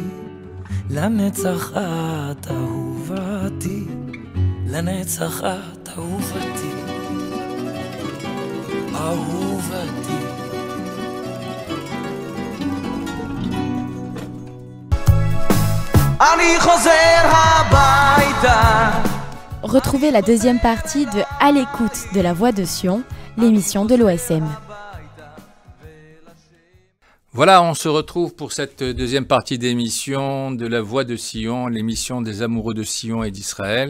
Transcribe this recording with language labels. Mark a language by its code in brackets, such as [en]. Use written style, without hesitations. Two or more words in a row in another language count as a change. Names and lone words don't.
[he] לנצח את אהובתי, לנצח את אהובתי, אהובתי. אני חוזר הביתה. [fr] Retrouvez la deuxième partie de À l'écoute de la Voix de Sion, l'émission de l'OSM. Voilà, on se retrouve pour cette deuxième partie d'émission de la Voix de Sion, l'émission des amoureux de Sion et d'Israël.